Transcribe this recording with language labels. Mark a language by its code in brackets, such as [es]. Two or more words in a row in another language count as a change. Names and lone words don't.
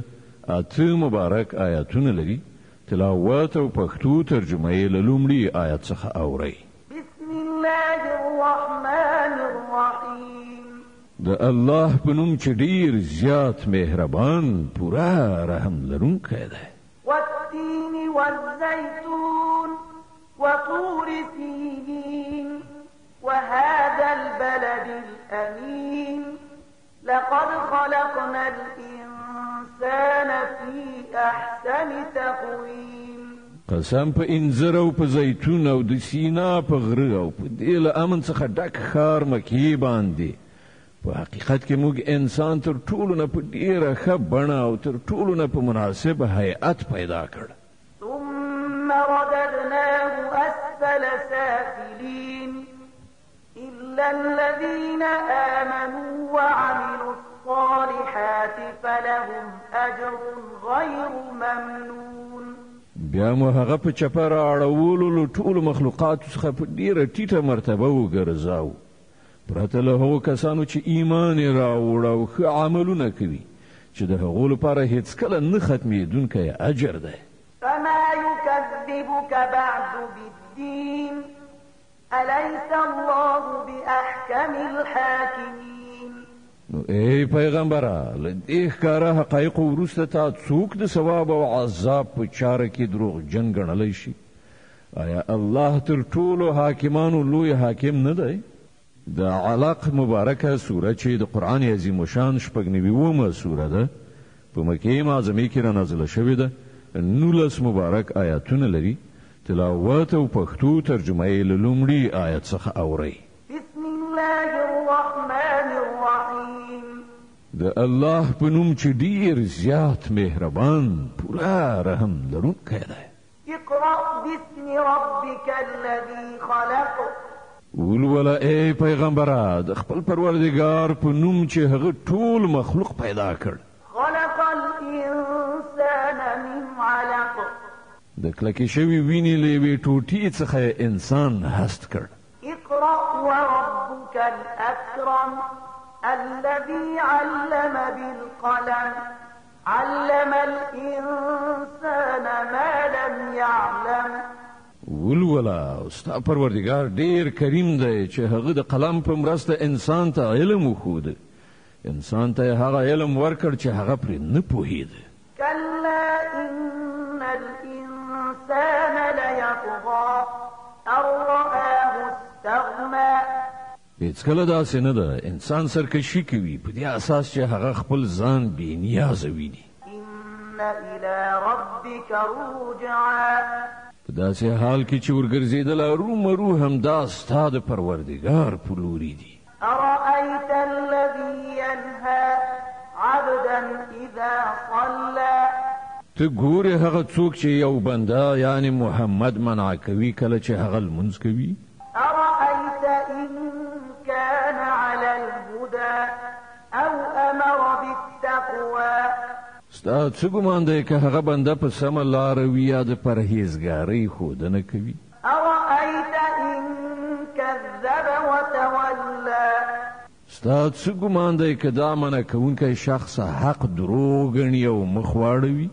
[ps] 8 مبارک آیاتونه لري. تلاوت او پښتو ترجمه یې له لومړي آیت څخه اورئ. [ar] بسم الله الرحمن الرحیم. [ps] د الله په نوم چې ډیر زیات مهربان پورا رحم لرونکی دی. [ar] والتين والزيتون وطور سينين وهذا البلد الأمين لقد خلقنا الإنسان في أحسن تقويم. [ps] قسم په انځر او په زیتون او د سینا په غره او په دې له امن څخه ډک ښار مکې باندې په حقیقت کې موږ انسان تر ټولو نه په ډیره ښه بڼه او تر ټولو نه په مناسب هیئت پیدا کړ. [ar] ثم رددناه أسفل سافلين إلا الذين آمنوا وعملوا الصالحات فلهم أجر غير ممنون. [ps] بیا مو هغه په چپه رااړولو له ټولو مخلوقاتو څخه په ډیره ټیټه مرتبه وګرځاو پرته له هغو کسانو چې ایمان یې راوړ او ښه عملونه کوي چې د هغو لپاره هیڅکله نه ختمېدونکی اجر دی. [ar] فما يكذبك بعد بالدين أليس الله بأحكم الحاكمين. [ps] نو ای پیغمبره له دې ښکاره حقایقو وروسته تا څوک د ثواب او عذاب په چاره کې دروغجن ګڼلی شي؟ آیا الله تر ټولو حاکمانو لوی حاکم نه دی؟ د علق مبارکه سوره چې د قرآن عظیم الشان 96 سوره ده، په مکې معظمې کې رانازله شوې ده، 19 مبارک آیاتونه لري. تلاوت او پښتو ترجمه یې له لومړي آیت څخه اورئ. [ar] بسم الله الرحمن الرحیم. [ps] د الله په نوم چې ډیر زیات مهربان پوره رحم لرونکی دی. [ar] اقرأ باسم ربك الذي خلق. [ps] ولولا ای پیغمبره د خپل پروردګار په نوم چې هغه ټول مخلوق پیدا کړ. [ar] خلق الإنسان من علق. [ps] د کلکې شوي وینې له یوې ټوټې څخه انسان هست کړ. [ar] اقرأ وربك الأكرم الذي علم بالقلم علم الإنسان ما لم يعلم. [ps] ولولا ستا پروردګار ډیر کریم دی چې هغه د قلم په مرسته انسان ته علم وښود. انسان ته هغه علم ورکړ چې هغه پرې نه پوهېده. [ar] كلا إن الإنسان ليطغى أن رآه استغنى. [ps] هیڅکله داسې نه ده، انسان سرکشي کوي په دې اساس چې هغه خپل ځان بې نیازه ویني. [ar] إن إلى ربك رجعا. [ps] په داسې حال کې چې ورګرځېدل ارومرو همدا ستا د پروردګار په لوري دي. [ar] أرأيت الذي ينهى عبدا إذا صلى. [ps] ته ګورې هغه څوک چې یو بنده یعنی محمد منع کوي کله چې هغه لمونځ کوي؟ [ar] أرأيت إن كان على الهدى أو أمر بالتقوى. [ps] ستا څه ګمان دی که هغه بنده په سمه لاره وي یا د پرهیزګارۍ ښودنه کوي؟ [ar] أرأيت إن كذب وتولى. [ps] ستا څه ګمان دی که دا منع کوونکی شخص حق دروغ ګڼي او مخ واړوي؟